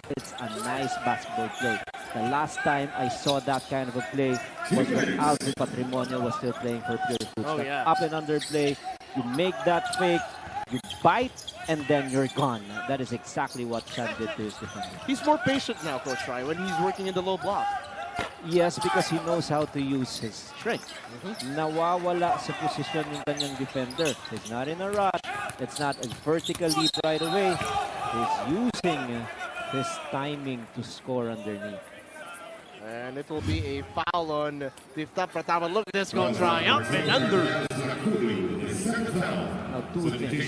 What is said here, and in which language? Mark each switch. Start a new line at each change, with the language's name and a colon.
English: It's a nice basketball play. The last time I saw that kind of a play was when Alvin Patrimonio was still playing for Pure Foods. Oh, yeah. Up and under play, you make that fake, you bite, and then you're gone. That is exactly what Chan did to his defender. He's more patient now, Coach Ryan, when he's working in the low block. Yes, because he knows how to use his strength.
Filipino: Nawawala sa posisyon yung kanyang defender.
English: He's not in a rush. It's not a vertical leap right away. He's using his timing to score underneath. And it will be a foul on Tifta Pratama. Look at this, Coach Ryan. Up and under. Now, two things.